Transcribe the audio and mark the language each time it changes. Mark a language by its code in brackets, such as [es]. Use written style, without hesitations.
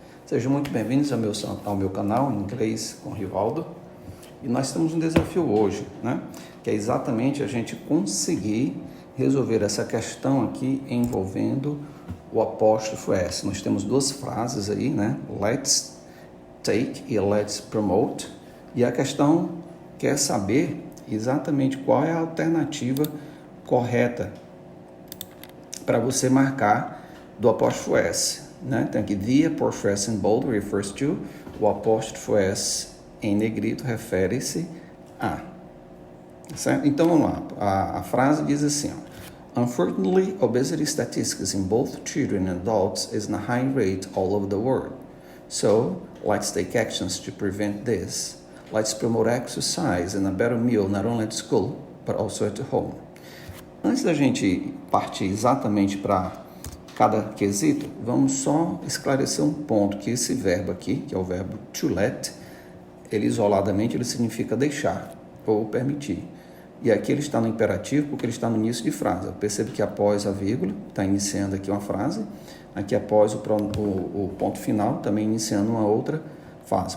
[pt] Sejam muito bem-vindos ao meu canal Inglês com Rivaldo. E nós temos um desafio hoje, né? Que é exatamente a gente conseguir resolver essa questão aqui envolvendo o apóstrofo S. Nós temos duas frases aí, né? [en] Let's take [pt] e [en] let's promote. [pt] E a questão quer saber exatamente qual é a alternativa correta para você marcar do apóstrofo S, né? Então aqui, [en] the apóstrofo S in bold refers to, [pt] o apóstrofo S em negrito refere-se a, certo? Então vamos lá, a frase diz assim, ó, [en] Unfortunately, obesity statistics in both children and adults is in a high rate all over the world. So, let's take actions to prevent this. Let's promote exercise and a better meal not only at school, but also at home. [pt] Antes da gente partir exatamente para cada quesito, vamos só esclarecer um ponto, que esse verbo aqui, que é o verbo to let, ele isoladamente ele significa deixar ou permitir. E aqui ele está no imperativo porque ele está no início de frase. Eu percebo que após a vírgula, está iniciando aqui uma frase, aqui após o ponto final, também iniciando uma outra frase.